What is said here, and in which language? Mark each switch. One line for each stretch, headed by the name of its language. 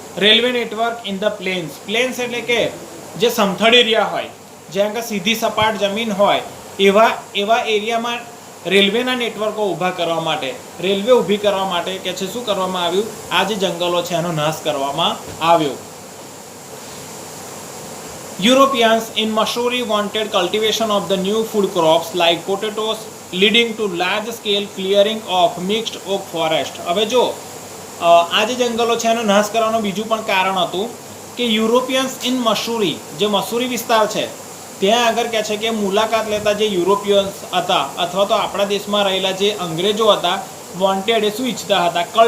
English: railway network in the plains
Gujarati: એટલે કે જે સમથળ એરિયા હોય, જ્યાં આગળ સીધી સપાટ જમીન હોય એવા એરિયામાં રેલવેના નેટવર્કો ઊભા કરવા માટે, રેલવે ઊભી કરવા માટે કે છે શું કરવામાં આવ્યું? આ જે જંગલો છે એનો નાશ કરવામાં આવ્યો.
English: Europeans in Missouri wanted cultivation of the new food crops like potatoes, leading to large scale clearing of mixed oak forest.
Gujarati: હવે જો આ જે જંગલો છે એનો નાશ કરવાનું બીજું પણ કારણ હતું કે
English: Europeans in Mussoorie,
Gujarati: જે મસૂરી વિસ્તાર છે ત્યાં આગળ કહે છે કે મુલાકાત લેતા જે યુરોપિયન્સ હતા અથવા તો આપણા દેશમાં રહેલા જે અંગ્રેજો હતા, વોન્ટેડ એ શું ઈચ્છતા હતા?